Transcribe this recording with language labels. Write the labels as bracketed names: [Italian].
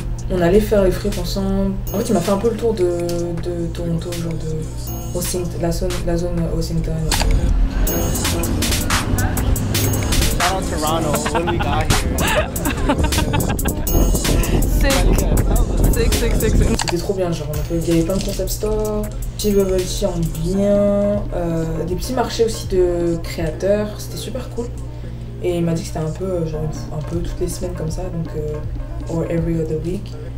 [French] On allait faire les frites ensemble. En fait, il m'a fait un peu le tour de Toronto, genre de Washington, la zone Washington. [English] Shout out Toronto, what do we got here? [French] C'était trop bien, genre il y avait plein de concept stores, petit bubble tea en bien, des petits marchés aussi de créateurs, c'était super cool. Et il m'a dit que c'était un peu toutes les semaines comme ça, donc [English] or every other week.